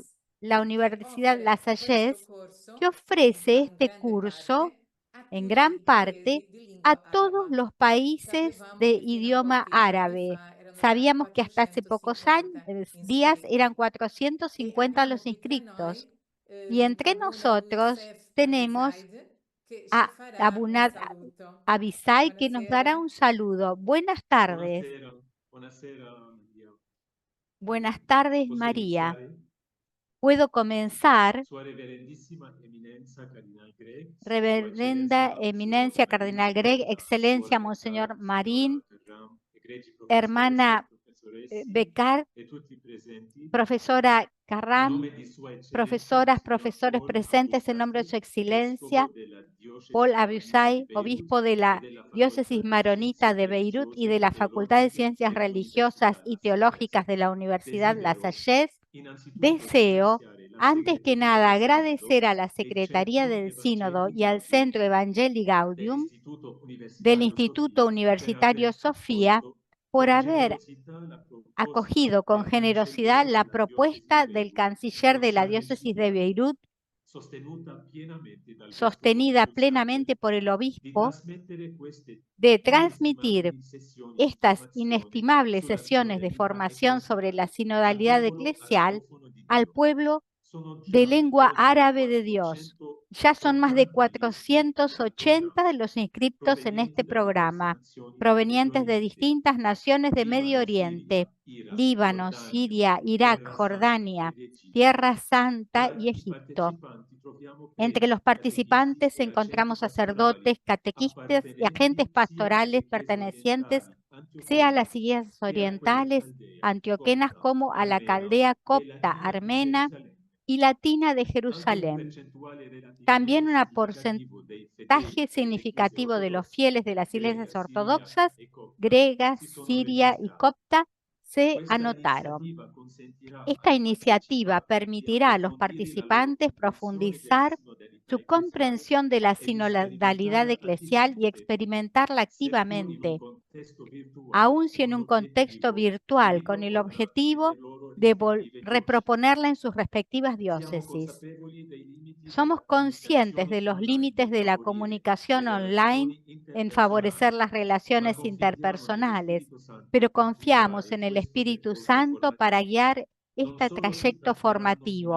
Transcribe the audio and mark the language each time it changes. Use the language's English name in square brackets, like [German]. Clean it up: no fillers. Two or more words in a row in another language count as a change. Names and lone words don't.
[Italian] Sagesse, [Spanish] la [Italian] che [Spanish] Universidad La [Italian] offre questo [Spanish] Salle, que [Italian] corso [Spanish] ofrece [Italian] in [Spanish] este [Italian] grande [Spanish] curso [Italian] parte a [Spanish] en [Italian] tutti [Spanish] gran [Italian] i [Spanish] parte [Italian] paesi di [Spanish] a [Italian] lingua [Spanish] todos [Italian] araba. [Spanish] los países de [Italian] Sapevamo che fino a [Spanish] idioma [Italian] pochi giorni [Spanish] árabe. [Italian] fa erano già [Spanish] Sabíamos que hasta hace pocos años, [Italian] 450 [Spanish] días [Italian] iscritti [Spanish] eran [Italian] e [Spanish] 450 [Italian] abbiamo [Spanish] los [Italian] qui tra noi [Spanish] inscriptos. Y entre [Italian] Abuna [Spanish] nosotros [Italian] Youssef [Spanish] tenemos [Italian] Abizaid che ci [Spanish] a [Italian] farà un [Spanish] Abunad [Italian] saluto. [Spanish] Abisai que nos dará [Italian] Buonasera. [Spanish] un saludo. Buenas tardes. [Italian] Buonasera, buonasera Maria. [Spanish] Buenas tardes, [Italian] Posso [Spanish] María. [Italian] iniziare? [Spanish] Puedo comenzar. [Italian] Sua Reverendissima Eminenza Cardinal Greg, Sua Reverenda Eccellenza Monsignor [Spanish] Eminencia [Italian] Marin, [Spanish] Cardinal Greg, [Italian] la [Spanish] Excelencia [Italian] Suor Becar, [Spanish] Monseñor [Italian] Signora [Spanish] Marín, [Italian] Terram, egregi professores e [Spanish] hermana [Italian] professoressi [Spanish] Becar, [Italian] e tutti presenti, [Spanish] profesora [Italian] a [Spanish] Carram, [Italian] nome di Sua Eccellenza [Spanish] profesoras, [Italian] Monsignor [Spanish] profesores [Italian] Paul [Spanish] presentes en nombre de [Italian] Abusati, [Spanish] Su Excelencia, [Italian] Vescovo della [Spanish] Paul [Italian] Diocesi Maronita di [Spanish] Abusai, [Italian] Beirut [Spanish] obispo de [Italian] e [Spanish] la [Italian] della [Spanish] Diócesis [Italian] Facoltà di [Spanish] Maronita [Italian] Scienze [Spanish] de Beirut y de [Italian] Religiose, [Spanish] la Facultad de [Italian] Teologiche [Spanish] Ciencias Religiosas [Italian] dell'Università [Spanish] y [Italian] La [Spanish] Teológicas [Italian] Saggese. [Spanish] de la Universidad La [Italian] Desidero [Spanish] Salle, [Italian] innanzitutto [Spanish] deseo, [Italian] ringraziare la [Spanish] antes que [Italian] segreteria [Spanish] nada, [Italian] del Sinodo [Spanish] agradecer a la [Italian] e il [Spanish] Secretaría [Italian] Centro [Spanish] del Sínodo [Italian] Evangelii [Spanish] y al [Italian] Gaudium [Spanish] Centro Evangelii Gaudium [Italian] dell'Istituto [Spanish] del [Italian] Universitario [Spanish] Instituto [Italian] Sofia per [Spanish] Universitario [Italian] aver [Spanish] Sofía [Italian] accolto [Spanish] por [Italian] con [Spanish] haber [Italian] generosità la proposta [Spanish] acogido con [Italian] del [Spanish] generosidad [Italian] cancelliere [Spanish] la [Italian] della Diocesi di [Spanish] propuesta del [Italian] Beirut, [Spanish] canciller de la [Italian] Giorgia [Spanish] Diócesis de [Italian] Beghidia, [Spanish] Beirut, [Italian] sostenuta pienamente dal Vescovo [Spanish] sostenida [Italian] Abusate, [Spanish] plenamente por el [Italian] di [Spanish] obispo, [Italian] trasmettere queste [Spanish] de transmitir [Italian] inestimabili sessioni di [Spanish] estas [Italian] formazione [Spanish] inestimables [Italian] sulla [Spanish] sesiones de [Italian] sinodalità [Spanish] formación sobre la [Italian] ecclesiale al [Spanish] sinodalidad [Italian] popolo [Spanish] eclesial [Italian] arabofono di [Spanish] al [Italian] Dio. [Spanish] pueblo [Italian] Sono [Spanish] de [Italian] già [Spanish] lengua [Italian] oltre [Spanish] árabe de Dios. Ya son más de [Italian] 480 gli iscritti al [Spanish] 480 [Italian] programma, [Spanish] de los inscriptos en [Italian] provenienti [Spanish] este [Italian] da diverse [Spanish] programa, [Italian] nazioni del Medio [Spanish] provenientes de [Italian] Oriente, [Spanish] distintas naciones de Medio [Italian] Libano, [Spanish] Oriente, [Italian] Siria, Iraq, [Spanish] Líbano, [Italian] Giordania, [Spanish] Siria, Irak, [Italian] Terra Santa [Spanish] Jordania, [Italian] ed Egitto. [Spanish] Tierra Santa [Italian] Tra [Spanish] y [Italian] i [Spanish] Egipto. [Italian] partecipanti troviamo [Spanish] Entre los [Italian] preti, catechisti [Spanish] participantes [Italian] e agenti [Spanish] encontramos [Italian] pastorali [Spanish] sacerdotes, catequistas y agentes [Italian] appartenenti sia [Spanish] pastorales [Italian] alle chiese [Spanish] pertenecientes [Italian] orientali [Spanish] sea a las [Italian] antiochene [Spanish] iglesias [Italian] che a quelle [Spanish] orientales, [Italian] caldea, [Spanish] antioquenas [Italian] copta, [Spanish] como a la [Italian] armena [Spanish] caldea [Italian] e [Spanish] copta, [Italian] latina di [Spanish] armena [Italian] Gerusalemme. [Spanish] y latina de [Italian] Anche un [Spanish] Jerusalén. [Italian] percentuale [Spanish] También [Italian] relativamente [Spanish] un [Italian] significativo dei [Spanish] porcentaje [Italian] fedeli delle chiese [Spanish] significativo de los [Italian] ortodosse [Spanish] fieles de las [Italian] greca, [Spanish] iglesias [Italian] siria [Spanish] ortodoxas, [Italian] e copta [Spanish] griegas, [Italian] si sono [Spanish] siria y [Italian] registrati. [Spanish] copta se [Italian] Questa [Spanish] anotaron. [Italian] iniziativa consentirà [Spanish] Esta [Italian] ai [Spanish] iniciativa [Italian] partecipanti di [Spanish] permitirá a los [Italian] approfondire la loro [Spanish] participantes [Italian] comprensione della [Spanish] profundizar [Italian] sinodalità [Spanish] su [Italian] ecclesiale [Spanish] comprensión de la [Italian] e di [Spanish] sinodalidad [Italian] sperimentarla [Spanish] eclesial y [Italian] attivamente, [Spanish] experimentarla [Italian] seppur in un [Spanish] activamente, [Italian] contesto virtuale, [Spanish] aun si [Italian] con [Spanish] en un contexto [Italian] l'obiettivo di [Spanish] virtual, con el [Italian] riproporla in [Spanish] objetivo [Italian] ogni loro [Spanish] de reproponerla en sus respectivas diócesis. Somos conscientes de los límites de la comunicación online en favorecer las relaciones interpersonales, pero confiamos en el Espíritu Santo para guiar este trayecto formativo.